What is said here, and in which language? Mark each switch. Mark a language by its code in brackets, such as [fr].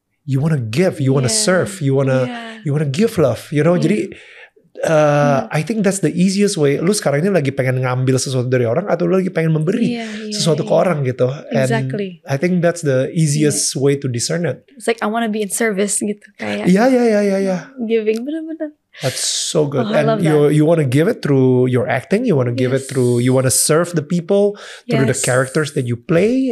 [en] you wanna give, you wanna serve, you wanna give love, you know. Jadi I think that's the easiest way. [id] Lu sekarang ini lagi pengen ngambil sesuatu dari orang atau lu lagi pengen memberi sesuatu ke orang gitu. [en] Exactly. And I think that's the easiest way to discern it. It's like I wanna be in service gitu kayak. Yeah. [id] Giving bener-bener. [en] That's so good. And you want to give it through your acting. You want to give it through. You want to serve the people through the characters that you play.